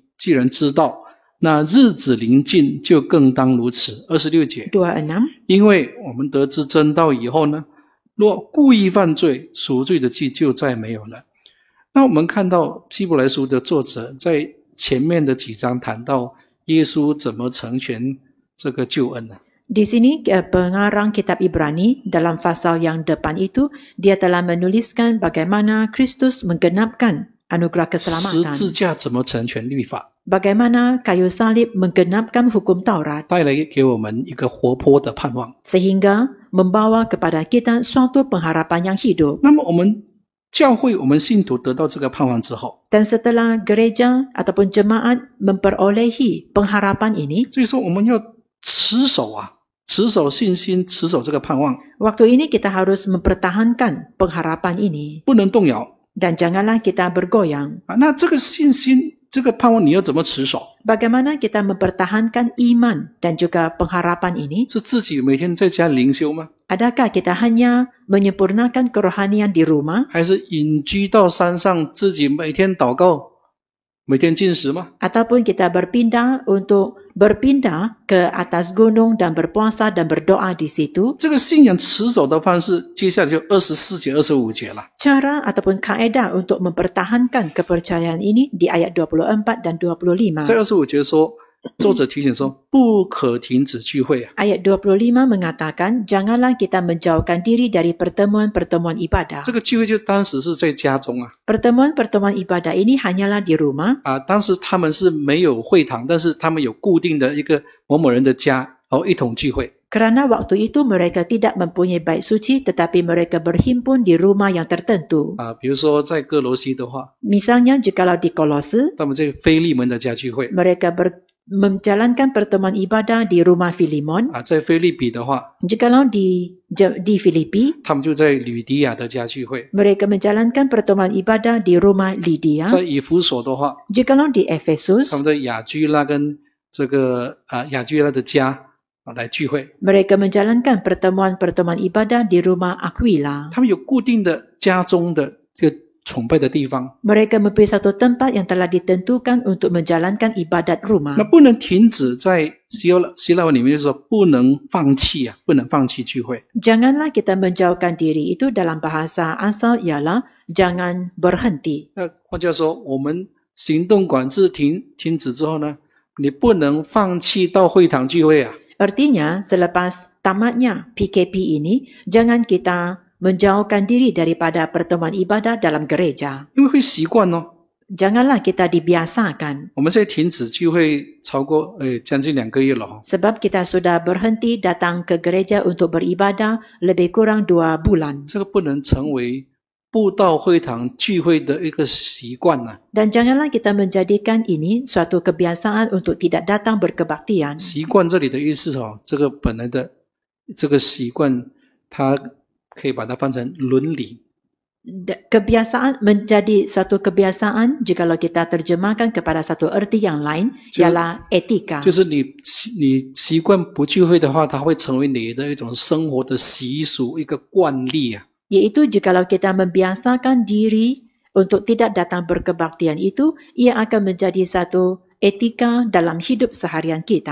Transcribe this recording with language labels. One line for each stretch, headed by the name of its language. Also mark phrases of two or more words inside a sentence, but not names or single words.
Chinese: 既然知道那日子临近，就更当如此。26节 26. 因为我们得知真道以后呢，若故意犯罪，赎罪的祭就再没有了。那我们看到希伯来书的作者在前面的几章谈到耶稣怎么成全这个救恩呢？
Malay: Di sini pengarang kitab Ibrani dalam pasal yang depan itu dia telah menuliskan bagaimana Kristus menggenapkan anugerah
Chinese: 十
Malay: keselamatan.
Chinese: 字架怎么成全律法，
Malay: Bagaimana kayu salib menggenapkan hukum Taurat
Chinese: 带来给我们一个活泼的盼望。
Malay: sehingga membawa kepada kita suatu pengharapan yang hidup.
Chinese: 那么我们教会，我们信徒得到这个盼望之后，
Malay: Dan setelah gereja ataupun jemaat memperolehi pengharapan ini,
Chinese: 所以说我们要持守信心，持守这个盼望，
Malay: waktu ini kita harus mempertahankan pengharapan ini
Chinese: 不能动摇
Malay: dan janganlah kita bergoyang.
Chinese: 那这个信心，这个盼望你要怎么持守？
Malay: Bagaimana kita mempertahankan iman dan juga pengharapan ini?
Chinese: 是自己每天在家灵修吗？
Malay: Adakah kita hanya menyempurnakan kerohanian di rumah?
Chinese: 还是隐居到山上，自己每天祷告，每天进食吗？
Malay: Ataupun kita berpindah ke atas gunung dan berpuasa dan berdoa di situ?
Chinese: 这个信仰持守的方式，接下来就24节、25节了。
Malay: Cara ataupun kaedah untuk mempertahankan kepercayaan ini di ayat 24 dan 25.
Chinese: 在25节说，作者提醒说，不可停止聚会啊。
Malay: Ayat 25 mengatakan, janganlah kita menjauhkan diri dari pertemuan-pertemuan ibadah.
Chinese: 这个聚会就当时是在家中啊。
Malay: Pertemuan-pertemuan ibadah ini hanyalah di rumah.
Chinese: 当时他们是没有会堂，但是他们有固定的一个某某人的家，然后一同聚会。
Malay: Kerana waktu itu mereka tidak mempunyai bait suci tetapi mereka berhimpun di rumah yang tertentu.
Chinese: 比如说在哥罗西的话，
Malay: Misalnya jikalau di Kolose,
Chinese: 他们在腓利门的家聚会。
Malay: mereka menjalankan pertemuan ibadah di rumah Filimon.
Chinese: 在腓利比的话，
Malay: Jikalau di Filipi,
Chinese: 他们就在吕底亚的家聚会。
Malay: mereka menjalankan pertemuan ibadah di rumah Lydia.
Chinese: 在以弗所的话，
Malay: Jikalau di Efesus,
Chinese: 他们在雅居拉跟这个雅居拉的家来聚会。
Malay: mereka menjalankan pertemuan-pertemuan ibadah di rumah Aquila.
Chinese: 他们有固定的家中的这个崇拜的地方，
Malay: Mereka mempunyai satu tempat yang telah ditentukan untuk menjalankan ibadat rumah.
Chinese: 那不能停止。在希腊文里面就说不能放弃不能放弃聚会。
Malay: Janganlah kita menjauhkan diri, itu dalam bahasa asal ialah jangan berhenti.
Chinese: 那换句话说，我们行动管制停止之后呢，你不能放弃到会堂聚会啊。
Malay: Artinya, selepas tamatnya PKP ini, jangan kita menjauhkan diri daripada pertemuan ibadah dalam gereja.
Chinese: 因为会习惯哦。
Malay: Janganlah kita dibiasakan.
Chinese: 我们现在停止聚会超过将近2个月了。
Malay: Sebab kita sudah berhenti datang ke gereja untuk beribadah lebih kurang 2 bulan.
Chinese: 这个不能成为不到会堂聚会的一个习惯啊。
Malay: Dan janganlah kita menjadikan ini suatu kebiasaan untuk tidak datang berkebaktian.
Chinese: 习惯这里的意思这个本来的这个习惯，它可以把它翻成伦理。
Malay: Kebiasaan menjadi suatu kebiasaan jikalau kita terjemahkan kepada satu erti yang lain ialah etika.
Chinese: 就是你习惯不聚会的话，它会成为你的一种生活的习俗，一个惯例啊。
Malay: Iaitu jikalau kita membiasakan diri untuk tidak datang berkebaktian itu, ia akan menjadi satu etika dalam hidup seharian kita.